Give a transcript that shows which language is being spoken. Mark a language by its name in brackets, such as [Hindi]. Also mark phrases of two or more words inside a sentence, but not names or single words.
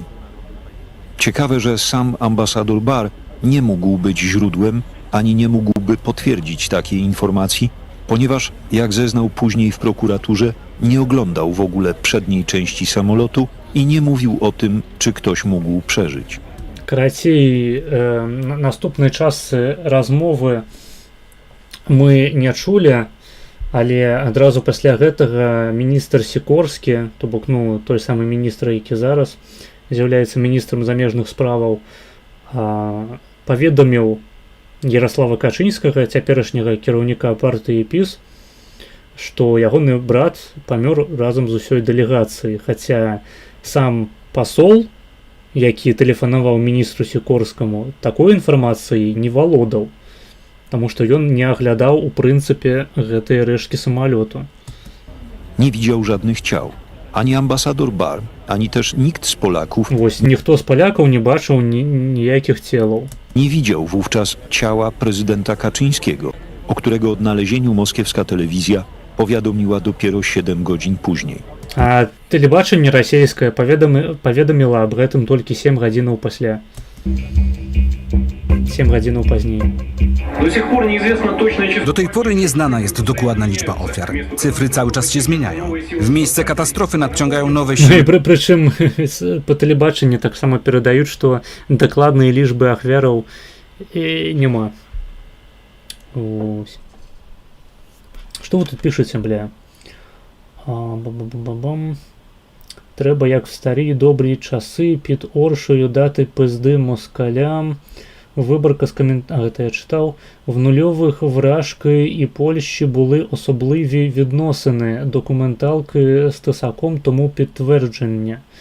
[Polish] Ciekawe, że sam ambasador Barr nie mógł być źródłem, ani nie mógłby potwierdzić takiej informacji, ponieważ, jak zeznał później w prokuraturze, nie oglądał w ogóle przedniej części samolotu i nie mówił o tym, czy ktoś mógł przeżyć. [Belarusian] Карацей, наступнай частцы размовы мы не чулі, але адразу пасля гэтага міністр Сікорскі, то бок, ну, той самы міністр, які зараз з'яўляецца міністрам замежных справаў, паведаміў Ярослава Качынскага, цяперашняга кіраўніка партыі ПіС, што ягоны брат памёр разам з усёй дэлегацыяй, хаця сам пасол, які тэлефанаваў міністру Сікорскаму, такой інфармацыяй не валодаў, таму што ён не аглядаў у прынцыпе гэтыя рэшткі самалёту. [Polish] Nie widział żadnych ciał. Ani ambasador Barr, ani też nikt z Polaków [Belarusian] Вось ніхто з палякаў не бачыў ніякіх целаў. [Polish] nie widział wówczas ciała prezydenta Kaczyńskiego, o którego odnalezieniu moskiewska telewizja powiadomiła dopiero 7 godzin później. [Belarusian] А тэлебачанне расійскае паведаміла аб гэтым толькі 7 гадзінаў пасля. 7 гадзінаў пазней. [Polish] Do tej pory nieznana jest dokładna liczba ofiar. Cyfry cały czas się zmieniają. W miejsce katastrofy nadciągają nowe siły. [Belarusian] Прычым па тэлебачанні таксама перадаюць, што дакладныя лічбы ахвяраў няма. Ось. Што вы тут пішаце, бля? Бам-бам-бам-бам. Трэба, [Ukrainian] як в старі добрі часы, під оршою дати пизди москалям. Виборка з гэта я читав. В нульових Вражки і Польщі були особливі відносини. Документалки з Тисаком тому підтвердження.